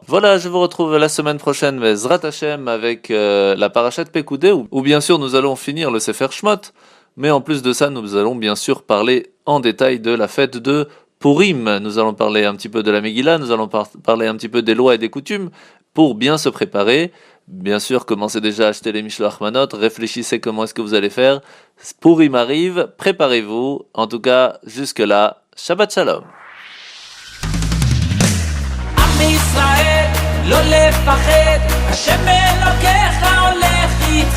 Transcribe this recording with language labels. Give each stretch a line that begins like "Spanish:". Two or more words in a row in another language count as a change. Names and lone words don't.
French: Voilà, je vous retrouve la semaine prochaine,
Hebrew: בעזרת השם,
French: avec la
Hebrew: פרשת פקודי,
French: où bien sûr nous allons finir le
Hebrew: ספר שמות,
French: mais en plus de ça, nous allons bien sûr parler en détail de la fête de Purim. Nous allons parler un petit peu de la Megillah, nous allons parler un petit peu des lois et des coutumes, pour bien se préparer. Bien sûr, commencez déjà à acheter les
Hebrew: משלוח מנות,
French: réfléchissez comment est-ce que vous allez faire. Purim arrive, préparez-vous. En tout cas, jusque-là,
Hebrew: שבת שלום. ישראל, לא לפחד, השם אלוקיך הולך איתך.